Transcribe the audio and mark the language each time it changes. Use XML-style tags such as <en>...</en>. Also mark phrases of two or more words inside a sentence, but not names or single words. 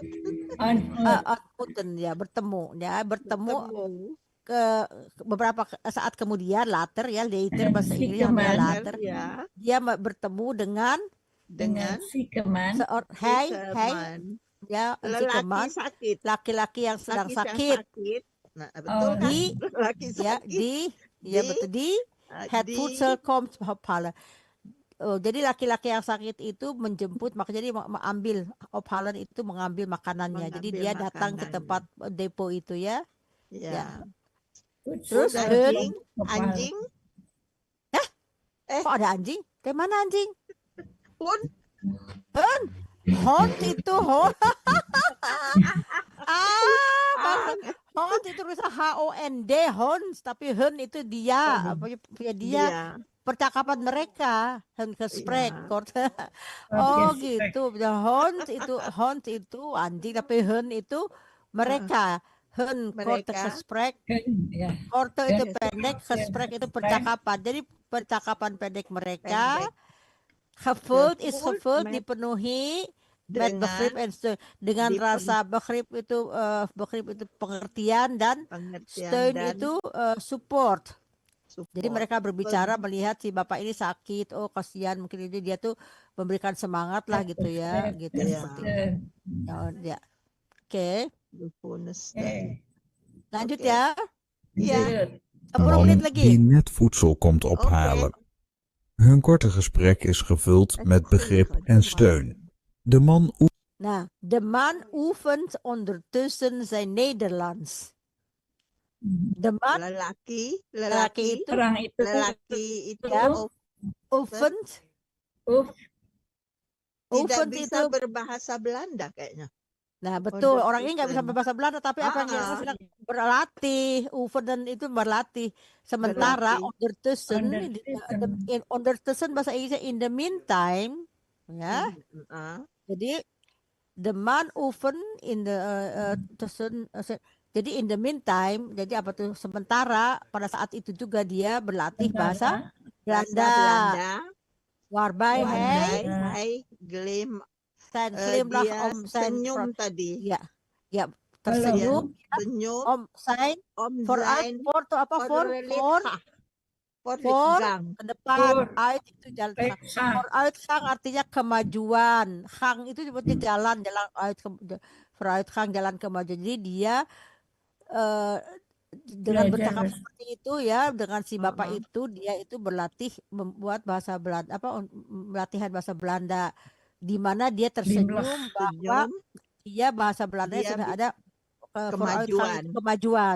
<id>Ontmoeten ya, bertemu ke beberapa saat kemudian, later bahasa Inggrisnya later. Ya. Dia bertemu dengan si Keman, ya, si Keman, laki-laki yang sedang sakit. Nah, betul kan?</id> <nl>Di het voedsel komt ophalen.</nl> <id>Jadi laki-laki yang sakit itu menjemput, makanya dia mengambil ophalen itu mengambil makanannya. Jadi dia datang ke tempat depo itu ya. Ya. Terus anjing. Kok ada anjing? Kayak mana anjing? Hond itu hond. Hond itu tulisan HOND, hond, tapi hun itu dia, dia. Percakapan mereka,</id> <nl>hun gesprek.</nl> <id>Gitu. Hond itu anjing, tapi hun itu mereka.</id> <nl>Hun korte gesprek.</nl> <id>Korte itu pendek, gesprek itu percakapan. Jadi percakapan pendek mereka.</id> <nl>Gevuld, dipenuhi met begrip en steun,</nl> <id>dengan rasa begrip itu pengertian dan steun itu support. Jadi mereka berbicara melihat si bapak ini sakit, kasihan, mungkin itu dia tuh memberikan semangat lah gitu ya, gitu ya. Oke. Lanjut ya. Iya. 10 menit lagi.</id> <nl>Die net voedsel komt ophalen. Hun korte gesprek is gevuld met begrip en steun. De man oefent ondertussen zijn Nederlands. De man,</nl> <id>lelaki itu oefent. Tidak bisa berbahasa Belanda kayaknya. Nah betul, orang ini nggak bisa berbahasa Belanda, tapi apanya sedang berlatih, oefenen itu berlatih. Sementara ondertussen bahasa Inggrisnya</id> <en>in the meantime,</en> <id>ya.</id> <en>Jadi the man oefen in the jadi in the meantime,</en> <id>jadi apa tuh, sementara pada saat itu juga dia berlatih bahasa Belanda.</id> <nl>Waarbij hij glimlach om zijn</nl> <id>senyum tadi. Ya, tersenyum</id> <nl>om zijn vooruit</nl> <id>ke depan, uit itu jalan, vooruitgang artinya kemajuan, gang itu sebutnya jalan vooruitgang, jalan kemajuan. Jadi dia dengan bercakap seperti itu ya, dengan si bapak itu, dia itu berlatih membuat bahasa Belanda, latihan bahasa Belanda, di mana dia tersenyum bahwa dia bahasa Belanda sudah ada kemajuan.</id>